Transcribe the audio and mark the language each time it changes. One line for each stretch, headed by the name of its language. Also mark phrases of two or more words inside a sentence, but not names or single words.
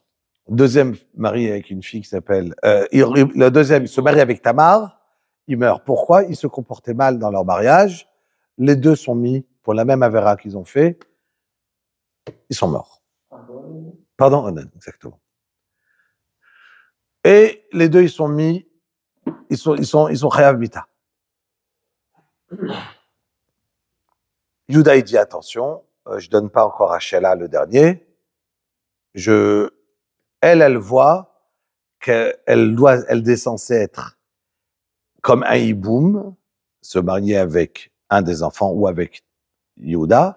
French: Le deuxième marie avec une fille qui s'appelle... le deuxième se marie avec Tamar, il meurt. Pourquoi? Ils se comportaient mal dans leur mariage. Les deux sont mis pour la même avéra qu'ils ont fait. Ils sont morts. Pardon, Onan, exactement. Et les deux, ils sont mis... Ils sont
Hebrew: חייב מיתה.
French: Yehuda, il dit attention, je donne pas encore à Sheila le dernier. Elle voit qu'elle est censée être comme un hiboum, se marier avec un des enfants ou avec Yehuda.